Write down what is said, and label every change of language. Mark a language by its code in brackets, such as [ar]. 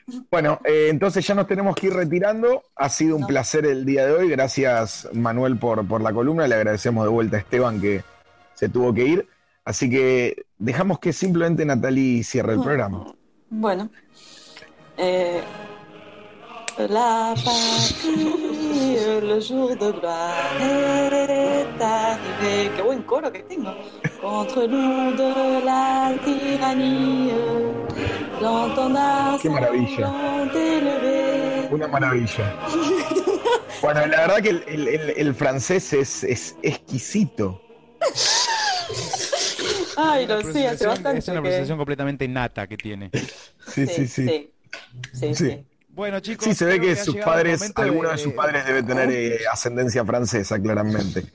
[es] Bueno, entonces ya nos tenemos que ir retirando. Ha sido un placer el día de hoy. Gracias, Manuel, por la columna. Le agradecemos de vuelta a Esteban, que se tuvo que ir. Así que dejamos que simplemente Natalí cierre el programa. Bueno. La patria, [fr] le jour de gloire est arrivé. [es] Qué buen coro que tengo. [fr] Contre nous de la tyrannie, l'entendance. [es] Qué maravilla. Una maravilla. Bueno, la verdad que el francés es exquisito. Ay, lo sé, hace bastante. Es una pronunciación completamente nata que tiene. Sí. Sí. Bueno, chicos. Sí, se ve que sus padres, alguno de sus padres debe tener ascendencia francesa, claramente.